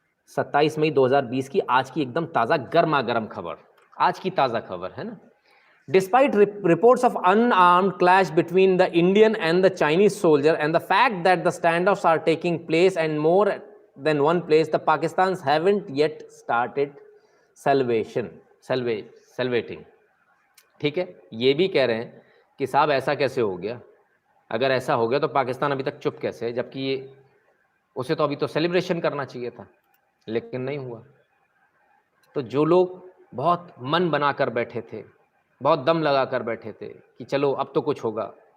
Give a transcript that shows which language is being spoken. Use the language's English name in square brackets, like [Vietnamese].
[Hindi] 27 मई 2020 की आज की एकदम ताज़ा गर्मा गर्म खबर, आज की ताज़ा खबर है ना। [English] Despite reports of unarmed clash between the Indian and the Chinese soldier and the fact that the standoffs are taking place and more than one place, the Pakistans haven't yet started salvating। [Hindi] ठीक है, ये भी कह रहे हैं कि साहब ऐसा कैसे हो गया, अगर ऐसा हो गया तो पाकिस्तान अभी तक चुप कैसे है, जबकि ये उसे तो अभी तो सेलिब्रेशन करना चाहिए था, लेकिन नहीं हुआ। तो जो लोग बहुत मन बनाकर बैठे थे, बहुत दम लगा कर बैठे थे कि चलो अब तो कुछ होगा,